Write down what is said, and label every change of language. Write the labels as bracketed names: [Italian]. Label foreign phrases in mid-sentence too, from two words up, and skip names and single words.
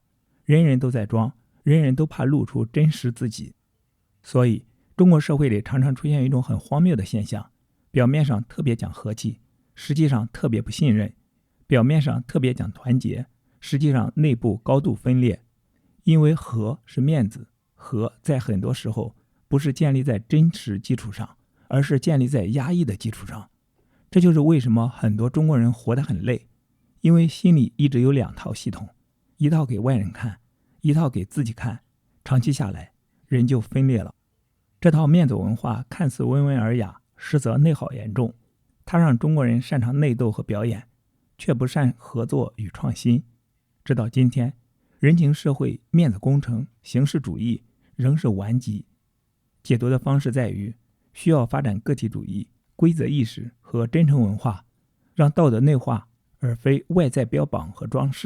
[Chinese] 人人都在裝，人人都怕露出真實自己。所以中國社會裡常常出現一種很荒謬的現象，表面上特別講和氣，實際上特別不信任；表面上特別講團結，實際上內部高度分裂。因為和是面子，和在很多時候不是建立在真實基礎上，而是建立在壓抑的基礎上。這就是為什麼很多中國人活得很累，因為心裡一直有两套系統，一套給外人看，一套給自己看，長期下來人就分裂了。這套面子文化看似温文爾雅，實則內耗嚴重。它讓中國人擅長內鬥和表演，卻不善合作與創新。直到今天，人情社會、面子工程、形式主義仍是顽疾。解讀的方式在於需要發展個體主義、規則意識和真誠文化，讓道德內化，而非外在標榜和裝飾。